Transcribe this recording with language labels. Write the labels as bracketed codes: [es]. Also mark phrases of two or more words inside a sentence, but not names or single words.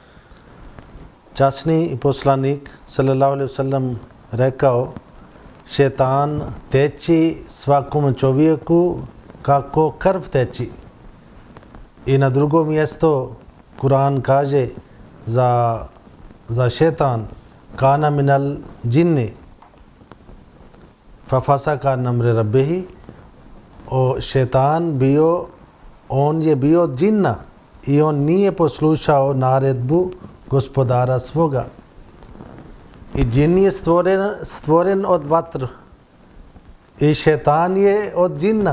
[bs] Časni poslanik [ar] صلى الله عليه وسلم [bs] rekao, šetan teči svakom čovjeku kako krv teči. I na drugom mjestu Kur'an kaže za šetan, [ar] كان من الجن ففسق عن أمر ربه, [bs] šetan on je bio džinna i on nije poslušao naredbu gospodara svoga. I džin je stvoren od vatra i šetan je od džinna.